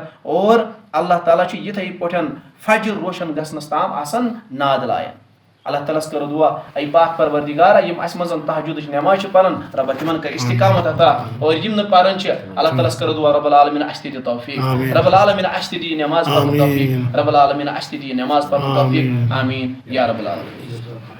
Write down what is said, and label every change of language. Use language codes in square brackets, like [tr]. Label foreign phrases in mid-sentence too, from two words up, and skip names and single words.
[ks] اور اللہ تعالیٰ چھُ یِتھٕے پٲٹھۍ فجر روشن گژھنس تام آسان ناد لاین. اللہ تعالیٰ کرو دعا اے پاک پروردگارا یم اس منٛز تہجدٕچ نماز چھِ پران ربا تمن کر استقامت عطا, اور یم نہٕ پران چھِ اللہ تعالیٰ کرو دعا [ar] رب العالمین [ks] اسہِ تہِ دِ توفیق, [ar] رب العالمین [ks] اسہِ تہِ دِ نماز پرنُک توفیق, [ar] رب العالمین [ks] اسہِ تہِ دِ نماز پرنُک توفیق, [ar] آمیٖن یا رب العالمین.